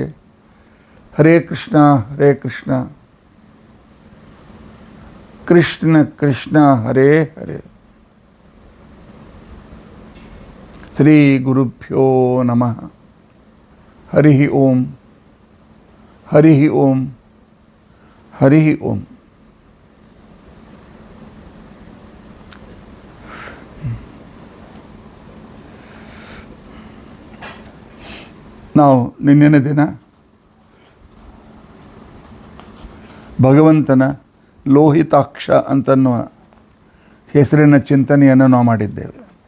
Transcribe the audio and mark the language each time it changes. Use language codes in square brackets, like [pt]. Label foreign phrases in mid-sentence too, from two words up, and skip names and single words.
[sa] ಹರೇ ಕೃಷ್ಣ ಕೃಷ್ಣ ಕೃಷ್ಣ ಹರೇ ಹರೇ. ಶ್ರೀ ಗುರುಭ್ಯೋ ನಮಃ. ಹರಿ ಓಂ ಹರಿ ಓಂ ಹರಿ ಓಂ. [kn] ನಾವು ನಿನ್ನಿನ ದಿನ ಭಗವಂತನ ಲೋಹಿತಾಕ್ಷ ಅಂತನ್ನುವ ಹೆಸರಿನ ಚಿಂತನೆಯನ್ನು ನಾವು ಮಾಡಿದ್ದೇವೆ.